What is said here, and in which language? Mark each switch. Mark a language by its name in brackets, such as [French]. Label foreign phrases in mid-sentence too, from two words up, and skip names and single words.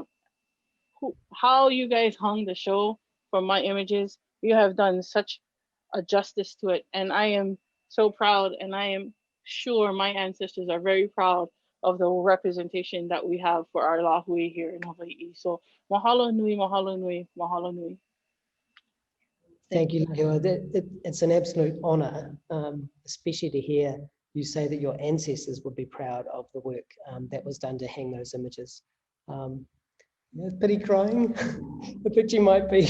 [English] How you guys hung the show from my images, you have done such a justice to it. And I am so proud, and I am sure my ancestors are very proud of the representation that we have for our lahui here in Hawaii. [Hawaiian] So mahalo nui, mahalo nui, mahalo nui. [English] Thank you, Whenua. It's an absolute honour, especially to hear you say that your ancestors would be proud of the work that was done to hang those images. Pity crying, the picture might be.